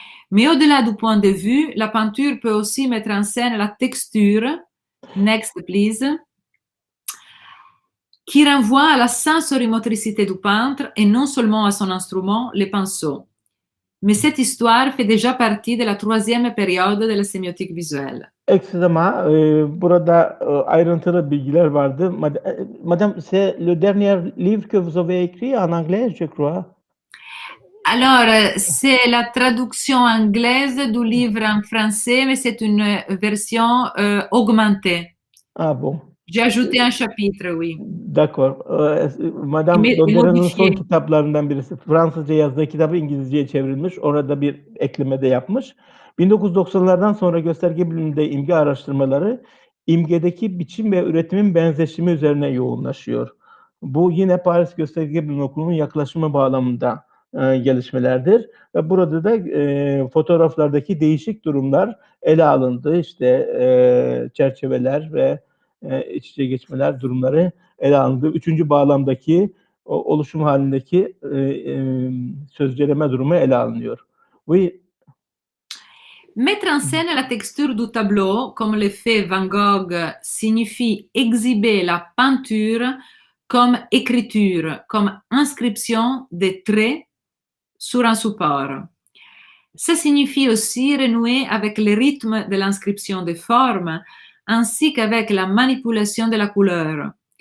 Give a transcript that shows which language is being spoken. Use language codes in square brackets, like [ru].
[fr] Mais au-delà du point de vue, la peinture peut aussi mettre en scène la texture. [en] Next, please. [fr] Qui renvoie à la sensorimotricité du peintre et non seulement à son instrument, les pinceaux. Mais cette histoire fait déjà partie de la troisième période de la sémiotique visuelle. [tr] Ekstra burada ayrıntılı bilgiler vardı. [fr] Madame, c'est le dernier livre que vous avez écrit en anglais, je crois. Alors, c'est la traduction anglaise du livre en français, mais c'est une version augmentée. Ah bon. J'ai ajouté un chapitre, oui. D'accord. [tr] Madame Doderan'ın son [fr] Modifié. [tr] kitaplarından birisi Fransızca yazdığı kitabı İngilizceye çevrilmiş. Orada bir ekleme de yapmış. 1990'lardan sonra gösterge biliminde imge araştırmaları imgedeki biçim ve üretimin benzeşimi üzerine yoğunlaşıyor. Bu yine Paris Gösterge Bilim Okulu'nun yaklaşımı bağlamında gelişmelerdir. Ve burada da fotoğraflardaki değişik durumlar ele alındı. İşte çerçeveler ve iç içe geçmeler durumları ele alındı. Üçüncü bağlamdaki oluşum halindeki sözceleme durumu ele alınıyor. [fr] Oui. Mettre en scène la texture du tableau, comme le fait Van Gogh, signifie exhiber la peinture comme écriture, comme inscription des traits sur un support. Ça signifie aussi renouer avec le rythme de l'inscription des formes, ainsi qu'avec la manipulation de la couleur.